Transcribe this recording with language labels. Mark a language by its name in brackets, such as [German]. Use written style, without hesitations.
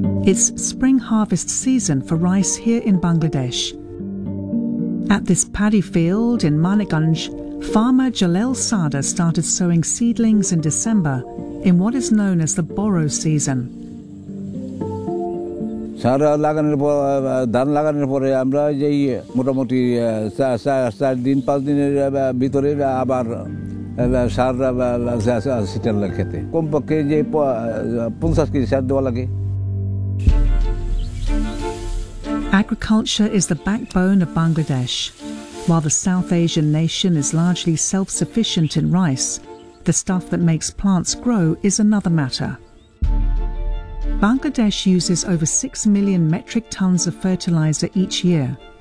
[English] It's spring harvest season for rice here in Bangladesh. At this paddy field in Manikganj, farmer Jalel Sada started sowing seedlings in December in what is known as the borrow season. [Bangla] সার লাগানোর পর ধান লাগানোর পরে আমরা যেই মোটামুটি চার দিন পাঁচ দিনের ভিতরে আবার সার সিটার লাগে খেতে কমপক্ষে যে 50 কেজি সার দেওয়া লাগে। [English] Agriculture is the backbone of Bangladesh. While the South Asian nation is largely self-sufficient in rice, the stuff that makes plants grow is another matter. Bangladesh uses over 6 million metric tons of fertilizer each year.